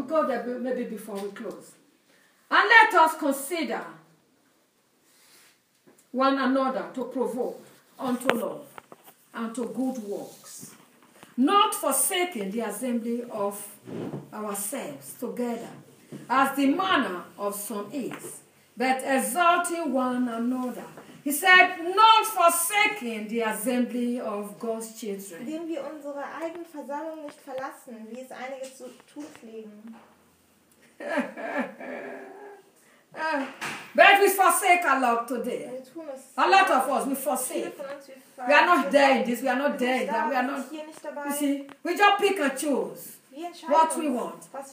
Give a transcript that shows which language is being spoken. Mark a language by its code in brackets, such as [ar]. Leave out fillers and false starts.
[en] We'll go there maybe before we close. And let us consider one another to provoke unto love and to good works, not forsaking the assembly of ourselves together, as the manner of some is, but exalting one another. He said, not forsaking the assembly of God's children. [de] Indem wir unsere eigene Versammlung nicht verlassen, wie es einige zu tun pflegen. [en] But we forsake a lot today. A lot of us, we forsake. We are not there in this, we are not there in that, we are not, you see, we just pick and choose what we want.